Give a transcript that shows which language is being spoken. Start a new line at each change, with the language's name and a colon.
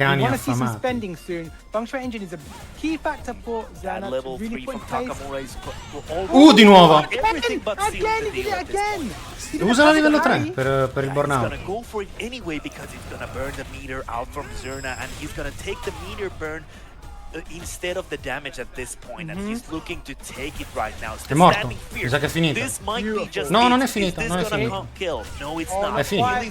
English: We want to see some spending soon. Function engine is a key factor for Zerna to really put in place.
Italian: Di nuovo!
English: Again!
Italian: Usala a livello 3 per il burnout.
English: He's gonna go for it anyway because he's gonna burn the meter out from Zerna, and he's gonna take the meter burn instead of the damage at this point, and he's looking to take it right now.
Italian: È morto. Mi sa che è finito. No, non è finito. Non è finito.
English: No, it's not.
Italian: È finito.